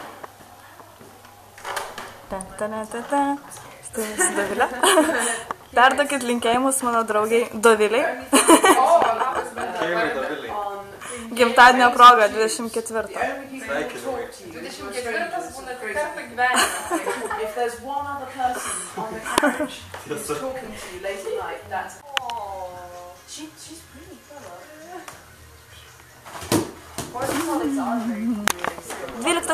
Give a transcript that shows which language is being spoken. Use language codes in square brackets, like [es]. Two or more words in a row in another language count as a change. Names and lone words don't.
[lt] Štai su Dovilė. Perduokit linkėjimus mano draugiai Doviliai. Gimtadienio proga 24. Sveikinu. 24 būna kartą gyvenime. [en] If there's one other person on the carriage who's talking to you late at night, that's... She's pretty clever. Or the colleagues are very really skilled.